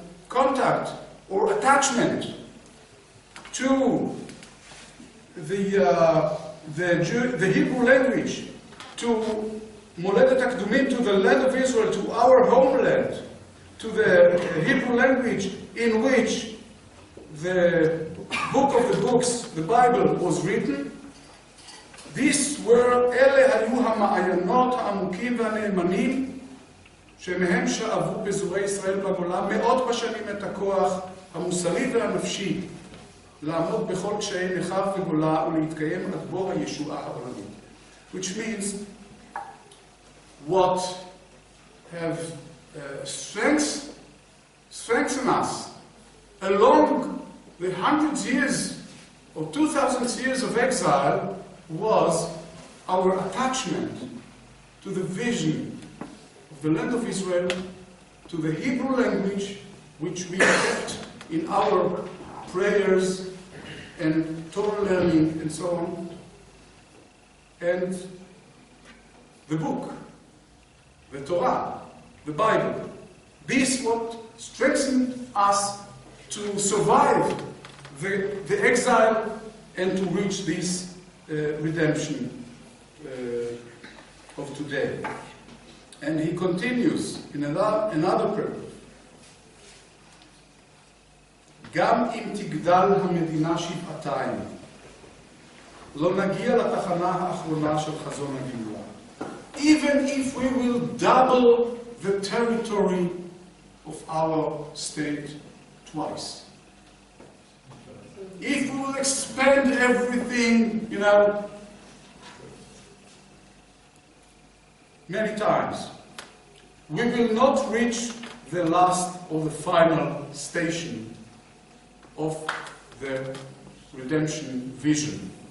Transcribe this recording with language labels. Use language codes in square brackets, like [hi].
[en] contact or attachment to the Hebrew language, to [he] מולדת הקדומים, [en] to the land of Israel, to our homeland, to the Hebrew language in which the book of the books, the Bible, was written. These were, [he] אלה היו המעיינות העמוקים והנאמנים שמהם שאבו פזורי ישראל בגולה מאות בשנים את הכוח המוסרי והנפשי לעמוד בכל קשיי נחב וגולה ולהתקיים עד בוא הישועה העולמית. [en] Which means what have strengthened us along the hundreds of years or 2,000 years of exile was our attachment to the vision of the land of Israel, to the Hebrew language, which we kept in our prayers and Torah learning and so on, and the book, the Torah, the Bible. This what strengthened us to survive the exile and to reach this redemption of today. And he continues in another paragraph. [he] גם אם תגדל המדינה שבעתיים, לא נגיע לתחנה האחרונה של חזון הגאולה. [en] Even if we will double the territory of our state twice. If we will expand everything, many times, we will not reach the last or the final station of the redemption vision.